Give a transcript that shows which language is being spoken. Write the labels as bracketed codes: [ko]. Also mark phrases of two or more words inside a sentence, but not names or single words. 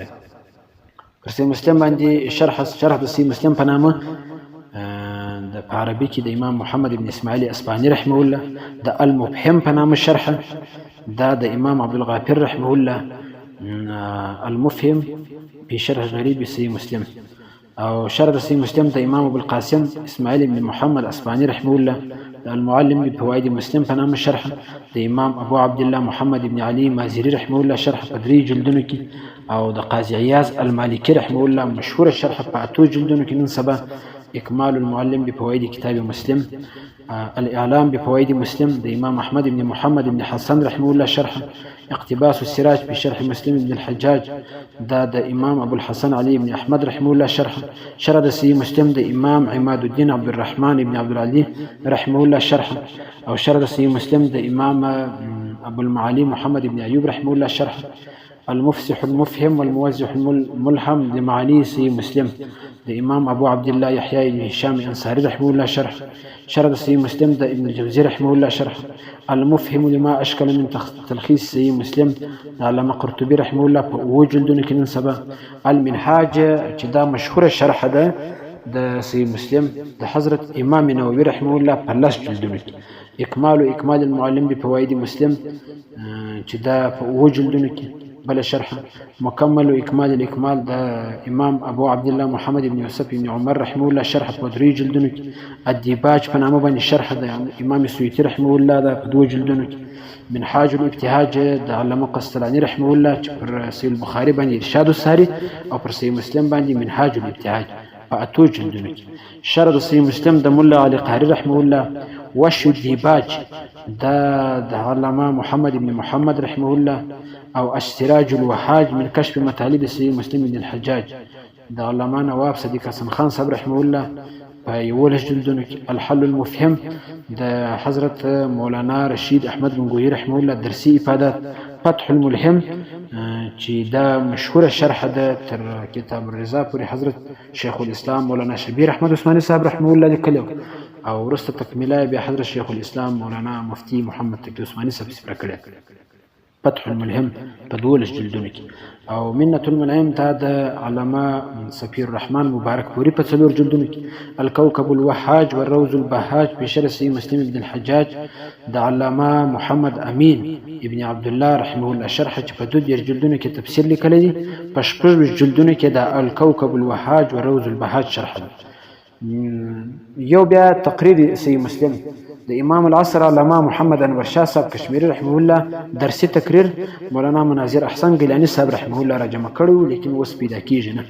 [ps] پر صحیح مسلم باندې شرح د صحیح مسلم په نامه د عربي کې د امام محمد بن اسماعیل اسباني رحمه الله، د المفهم په نامه شرح دا د امام عبد الغافر رحمه الله، المفهم په شرح غریب صحیح مسلم. او شرح صحیح مسلم د امام ابو القاسم اسماعیل بن محمد اسباني رحمه الله، المعلم بفوائد مسلم په نامه شرح د امام ابو عبد الله محمد بن علي مازري رحمه الله شرح په 3 جلدونو کې. او د قاضي عیاض المالکي رحمه الله مشهور شرح په 8 جلدونو کې. نن سبا اکمال المعلم بفوائد کتاب مسلم، الاعلام بفوائد مسلم د امام احمد بن محمد بن حسن رحمه الله شرح، اقتباس السراج بشرح مسلم بن الحجاج دا د امام ابو الحسن علي بن احمد رحمه الله شرح د صحیح مسلم د امام عماد الدين عبد الرحمن بن عبد العلي رحمه الله شرح. او شرح د صحیح مسلم د امام ابو المعالي محمد بن ايوب رحمه الله شرح، المفسح المفهم والموزح الملهم لمعاني صحيح مسلم د امام ابو عبد الله يحيى بن هشام الانصاري رحمه الله شرح د صحيح مسلم د ابن الجوزي رحمه الله شرح، المفهم لما اشكل من تلخيص صحيح مسلم د علامه قرطبي رحمه الله په وجلدونه کې. نن سبا المنهاج چې دا مشهور شرح ده د صحيح مسلم د حضرت امام نووي رحمه الله په 10 جلدونه کې. اکمال المعلم بفوائد مسلم چې دا په وجلدونه کې. بل شرح مكمل واكمال الاكمال دا امام ابو عبد الله محمد بن يوسف بن عمر رحمه الله شرح په 3 جلدونو کې. الديباج په نامه باندې شرح د امام سويطي رحمه الله دا په 2 جلدونو کې. منهاج الابتهاج د علامه قسطلاني رحمه الله چې پر صحيح البخاري باندې ارشاد الساري، او پر صحيح مسلم باندې منهاج الابتهاج په 8 جلدونو کې. شرح د صحيح مسلم د مولا علي قاري رحمه الله. وش الديباج دا د علامه محمد بن محمد رحمه الله. او السراج الوهاج من كشف مطالب صحيح مسلم بن الحجاج د علامه نواب صدیق حسن خان صاحب رحمه الله په 11 جلدونو کې. الحل المفهم د حضرت مولانا رشید احمد بنګوهی رحمه الله درسي افادات. فتح الملهم چې دا مشهور شرح ده تر کتاب الرضا پورې حضرت شیخ الاسلام مولانا شبیر احمد عثماني صاحب رحمه الله لیکلی، او وروسته تکمیله بیا حضرت شیخ الاسلام مولانا مفتی محمد تقی عثماني صاحب سپاره کړی. فتح الملهم په 12 جلدونو کې. او منة المنعم تا د علامه سفیر الرحمن مبارک پوری په 4 جلدونو کې. الكوكب الوهاج والروز البهاج په شرح صحيح مسلم بن الحجاج د علامه محمد امین ابن عبد الله رحمه الله شرح چې په 2 جلدونو کې تفسیر لیکلی دی. په 4 جلدونو کې د الكوكب الوهاج والروز البهاج شرح ده. یو بیا تقریر صحیح مسلم د امام العصر علامه محمد انور شاه صاحب کشمیری رحمه الله درسي تقریر مولانا مناظر احسن گیلانی صاحب رحمه الله را جمع کړو، لیکن اوس پیدا کیږي نه.